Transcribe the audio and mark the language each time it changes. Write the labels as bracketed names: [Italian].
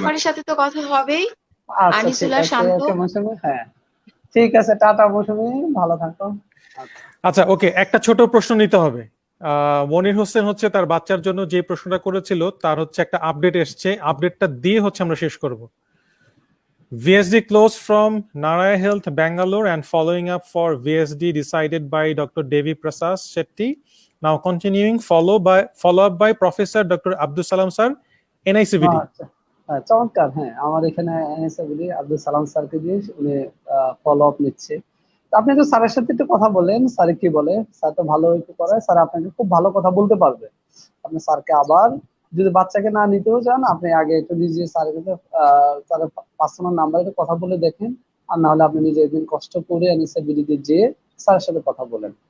[Bangla] জাফরের সাথে তো কথা হবেই, আচ্ছা ঠিক আনিসুল্লাহ, আছে, শান্ত। ওকে মৌসুমী, হ্যাঁ ঠিক আছে, টাটা মৌসুমী, ভালো থাকো। আচ্ছা। আচ্ছা, ওকে, একটা ছোট প্রশ্ন নিতে হবে। মনির হোসেন হচ্ছে তার বাচ্চার জন্য যে প্রশ্নটা করেছিল তার হচ্ছে একটা আপডেট এসছে, আপডেটটা দিয়ে হচ্ছে আমরা শেষ করব। [English] VSD closed from Naraya Health Bangalore and following up for VSD decided by Dr. Devi Prasad Shetty. Now continuing follow up by Professor Dr. Abdul Salam Sir, NICVD. [Bangla] আচ্ছা, চমৎকার। হ্যাঁ, আমার এখানে এনএসএবিডি আব্দুল সালাম স্যারকে দিয়ে উনি ফলো আপ নিচ্ছে। তো আপনি তো স্যারের সাথে একটু কথা বলেন, স্যার কি বলে। স্যার তো ভালো একটু করে, স্যার আপনাকে খুব ভালো কথা বলতে পারবে। আপনি স্যারকে আবার, যদি বাচ্চাকে না নিতেও চান, আপনি আগে একটু নিজে স্যারের কাছে তার পার্সোনাল নাম্বারে কথা বলে দেখেন, আর না হলে আপনি নিজে একদিন কষ্ট করে এনএসএবিডিতে যেয়ে স্যারের সাথে কথা বলেন।